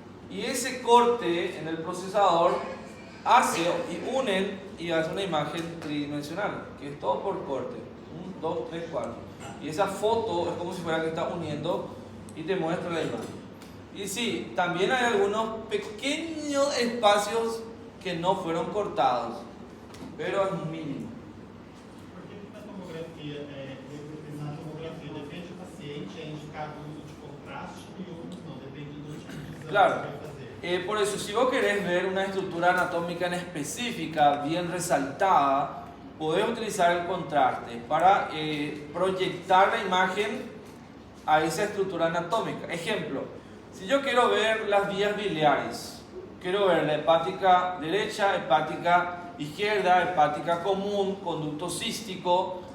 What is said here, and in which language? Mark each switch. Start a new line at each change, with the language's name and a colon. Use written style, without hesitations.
Spanish: Y ese corte en el procesador hace y unen y hace una imagen tridimensional, que es todo por corte. 1, 2, 3, 4. Y esa foto es como si fuera que está uniendo y te muestra la imagen. Y sí, también hay algunos pequeños espacios que no fueron cortados, pero es mínimo.
Portuguese: Por que na tomografia, depende do paciente, é indicado o uso de contraste e outros não, depende do tipo de exame Claro. que vai fazer.
Spanish: Por eso, si vos querés ver una estructura anatómica en específica, bien resaltada, podés utilizar el contraste para proyectar la imagen a esa estructura anatómica. Ejemplo, si yo quiero ver las vías biliares, quiero ver la hepática derecha, hepática izquierda, hepática común, conducto cístico,